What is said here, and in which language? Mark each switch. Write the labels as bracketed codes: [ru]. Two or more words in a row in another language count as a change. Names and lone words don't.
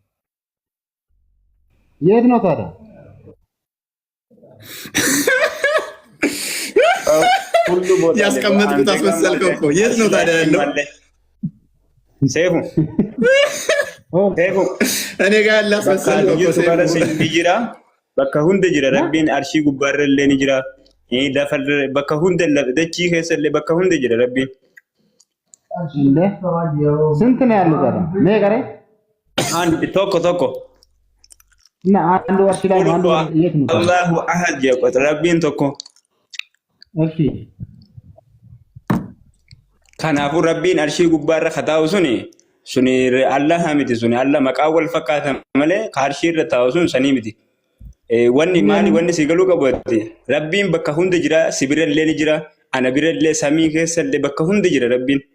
[am] የት ነው ታዲያ? ያስቀመጥኩት አስመሰልከው እኮ። የት ነው ታዲያ ያለው? ሴፉ እኔ ጋር ያለ አስመሰልከው እኮ። [om] bakka hunda jira rabbiin arshii gubbaarra illee ni jira bakka hunda dachii keessa illee bakka hunda jira rabbiin. [am] ስንት ነው ያለው ታዲያ? ሜቀሬ አንድ tokko እና አንድ ወርሽ ላይ አንድ የት ነው? [ar] الله أحد [am] የቆጥ [om] rabbiin tokko። [am] እሺ [om] kanaafuu rabbiin arshii gubbaarra kataa'u suni Allah miti, suni Allah maqaa wal fakkaatan malee arshii irra taa'u sun sanii miti. Wanni maali wanni si galuu qabu rabbiin bakka hunda jira, si bira illee ni jira, ana bira illee samii keessa illee bakka hunda jira rabbiin.